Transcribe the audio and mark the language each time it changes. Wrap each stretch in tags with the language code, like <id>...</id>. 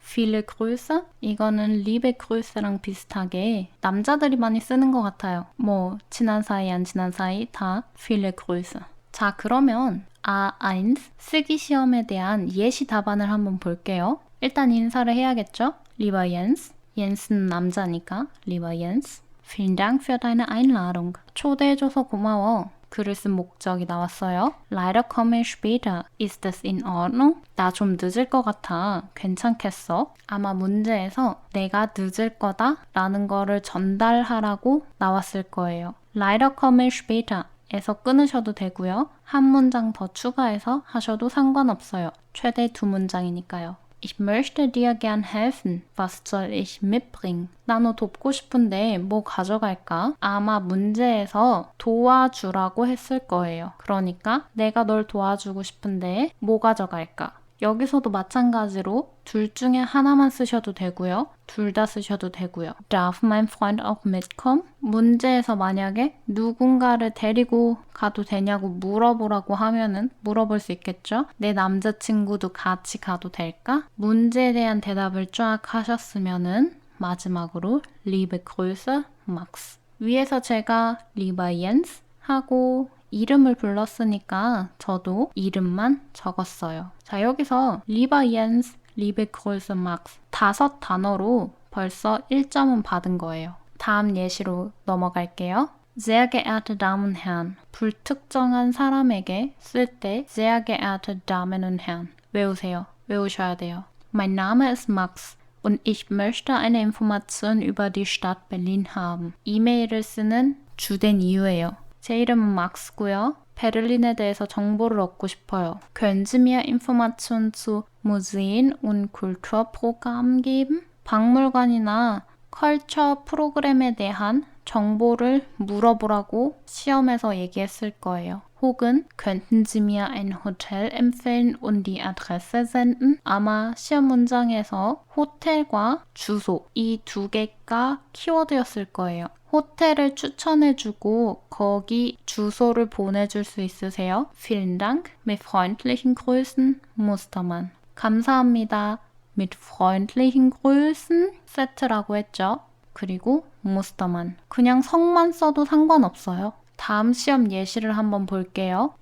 <de>Viele Grüße?</de> <ko>이거는</ko> <de>Liebe Grüße</de> <ko>랑 비슷하게 남자들이 많이 쓰는 것 같아요. 뭐 친한 사이 안 친한 사이 다</ko> <de>Viele Grüße.</de> <ko>자 그러면 A1 쓰기 시험에 대한 예시 답안을 한번 볼게요. 일단 인사를 해야겠죠?</ko> <de>Lieber Jens.</de> <ko>Jens는 남자니까</ko> <de>Lieber Jens. Vielen Dank für deine Einladung.</de> <ko>초대해줘서 고마워. 글을 쓴 목적이 나왔어요.</ko> <de>Leider komme ich später. Ist das in Ordnung?</de> <ko>나 좀 늦을 것 같아. 괜찮겠어? 아마 문제에서 내가 늦을 거다 라는 거를 전달하라고 나왔을 거예요.</ko> <de>Leider komme ich später.</de> <ko>에서 끊으셔도 되고요. 한 문장 더 추가해서 하셔도 상관없어요. 최대 2문장이니까요.</ko> <de>Ich möchte dir gern helfen. Was soll ich mitbringen?</de> <ko>나 너 돕고 싶은데 뭐 가져갈까? 아마 문제에서 도와주라고 했을 거예요. 그러니까 내가 널 도와주고 싶은데 뭐 가져갈까? 여기서도 마찬가지로 둘 중에 하나만 쓰셔도 되고요. 둘 다 쓰셔도 되고요.</ko> <de>Darf mein Freund auch mitkommen?</de> <ko>문제에서 만약에 누군가를 데리고 가도 되냐고 물어보라고 하면은 물어볼 수 있겠죠? 내 남자친구도 같이 가도 될까? 문제에 대한 대답을 쫙 하셨으면은 마지막으로</ko> <de>Liebe Grüße, Max.</de> <ko>위에서 제가 Lieber Jens 하고 이름을 불렀으니까 저도 이름만 적었어요. 자, 여기서</ko> <de>Lieber Jens, Liebe Grüße, Max</de> <ko>5단어로 벌써 1점은 받은 거예요. 다음 예시로 넘어갈게요. Sehr geehrte Damen und Herren. 불특정한 사람에게 쓸 때</ko> <de>Sehr geehrte Damen und Herren</de> <ko>외우세요. 외우셔야 돼요.</ko> <de>Mein Name ist Max. Und ich möchte eine Information über die Stadt Berlin haben.</de> <ko>이메일을 쓰는 주된 이유예요. 제 이름은 막스고요. 베를린에 대해서 정보를 얻고 싶어요.</ko> <de>Können Sie mir Informationen zu Museen und Kulturprogrammen geben?</de> <ko>박물관이나 컬처 프로그램에 대한 정보를 물어보라고 시험에서 얘기했을 거예요. 혹은</ko> <de>könnten Sie mir ein Hotel empfehlen und die Adresse senden?</de> <ko>아마 시험 문장에서 호텔과 주소 이 두 개가 키워드였을 거예요. 호텔을 추천해주고 거기 주소를 보내줄 수 있으세요?</ko> <de>Vielen Dank. Mit freundlichen Grüßen, Mustermann.</de> <ko>감사합니다.</ko> <de>Mit freundlichen Grüßen</de> <ko>세트라고 했죠. 그리고 Mustermann. 그냥 성만 써도 상관없어요. 다음 시험 예시를 한번 볼게요.</ko>